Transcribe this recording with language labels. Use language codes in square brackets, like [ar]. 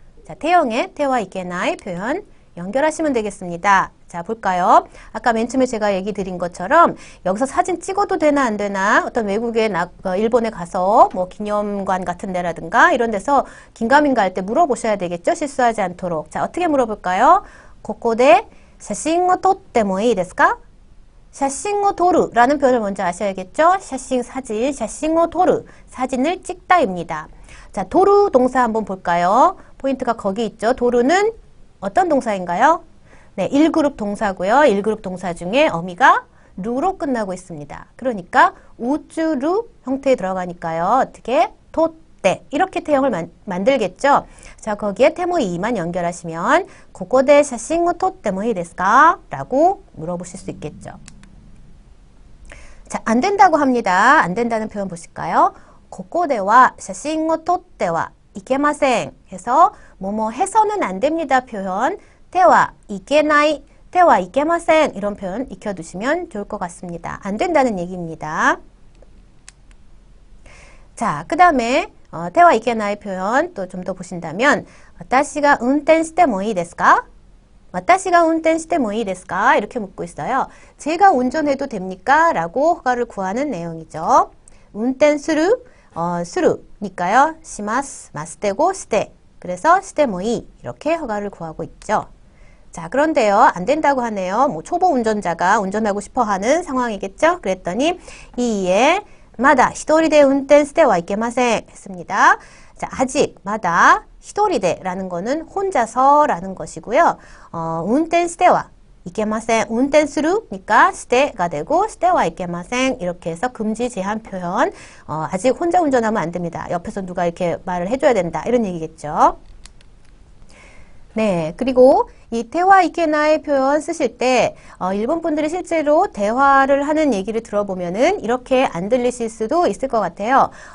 [ko] 자, 태형의 태와 이케나이 표현 연결하시면 되겠습니다. 자, 볼까요? 아까 맨 처음에 제가 얘기 드린 것처럼 여기서 사진 찍어도 되나 안 되나 어떤 외국에 일본에 가서 뭐 기념관 같은 데라든가 이런 데서 긴가민가 할 때 물어보셔야 되겠죠? 실수하지 않도록. 자, 어떻게 물어볼까요? [ja] ここで写真を撮ってもいいですか? 写真を撮る [ko] 라는 표현을 먼저 아셔야겠죠? 写真, 사진, [ja] 写真を撮る, [ko] 사진을 찍다입니다. 자, 도루 동사 한번 볼까요? 포인트가 거기 있죠. 도루는 어떤 동사인가요? 네, 1그룹 동사고요. 1그룹 동사 중에 어미가 루로 끝나고 있습니다. 그러니까 우쭈루 형태에 들어가니까요. 어떻게? 토떼 이렇게 태형을 만들겠죠. 자, 거기에 테모이만 연결하시면 [ja] ここで写真を撮ってもいいですか? [ko] 라고 물어보실 수 있겠죠. 자, 안 된다고 합니다. 안 된다는 표현 보실까요? [ja] ここでは写真を撮ってはいけません [ko] 해서 뭐뭐 해서는 안 됩니다 표현 때와 이케나이, 때와 이케마센 이런 표현 익혀두시면 좋을 것 같습니다. 안 된다는 얘기입니다. 자, 그 다음에 때와 이케나이 표현 또 좀 더 보신다면 [ja] 私が運転してもいいですか? 私が運転してもいいですか? [ko] 이렇게 묻고 있어요. 제가 운전해도 됩니까? 라고 허가를 구하는 내용이죠. 운転する, 수루니까요. 시마스, 마스되고 시대. 그래서 시대모이 이렇게 허가를 구하고 있죠. 자, 그런데요. 안 된다고 하네요. 뭐 초보 운전자가 운전하고 싶어 하는 상황이겠죠. 그랬더니 이에 마다 히토리데 [ja] 운転してはいけません [ko] 했습니다. 자, 아직 마다 히토리데라는 거는 혼자서라는 것이고요. [ja] 운転してはいけません. [ko] 운転する니까 시대가 되고 시대와いけません. 이렇게 해서 금지 제한 표현. 아직 혼자 운전하면 안 됩니다. 옆에서 누가 이렇게 말을 해줘야 된다. 이런 얘기겠죠. 네, 그리고 이 대화 이케나의 표현 쓰실 때 일본 분들이 실제로 대화를 하는 얘기를 들어보면은 이렇게 안 들리실 수도 있을 것 같아요.